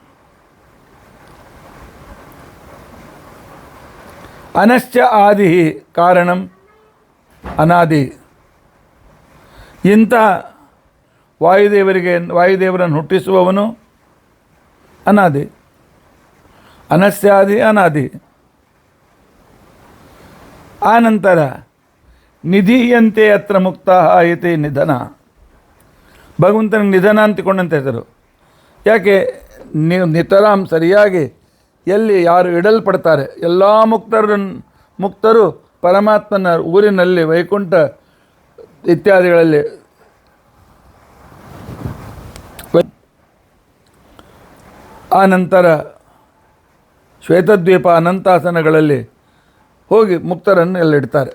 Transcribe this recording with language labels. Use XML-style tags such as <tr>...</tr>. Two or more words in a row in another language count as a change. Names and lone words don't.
<sa>ಅನಶ್ಚ ಆದಿ ಕಾರಣಂ ಅನಾದಿ.</sa> <kn>ಇಂಥ ವಾಯುದೇವರನ್ನು ಹುಟ್ಟಿಸುವವನು ಅನಾದಿ.</kn> <sa>ಅನಸ್ಯಾದಿ ಅನಾದಿ. ಆನಂತರ ನಿಧೀಯಂತೆ ಅತ್ರ ಮುಕ್ತ ಇತಿ ನಿಧನ.</sa> <kn>ಭಗವಂತನ ನಿಧನ ಅಂತಿಕೊಂಡಂತ ಹೆಸರು. ಯಾಕೆ? ನೀವು ನಿತರಾಮ್ ಸರಿಯಾಗಿ ಎಲ್ಲಿ ಯಾರು ಇಡಲ್ಪಡ್ತಾರೆ ಎಲ್ಲ ಮುಕ್ತರು ಪರಮಾತ್ಮನ ಊರಿನಲ್ಲಿ ವೈಕುಂಠ ಇತ್ಯಾದಿಗಳಲ್ಲಿ ಆನಂತರ ಶ್ವೇತದ್ವೀಪ ಅನಂತಾಸನಗಳಲ್ಲಿ ಹೋಗಿ ಮುಕ್ತರನ್ನು ಎಲ್ಲಿಡ್ತಾರೆ.</kn>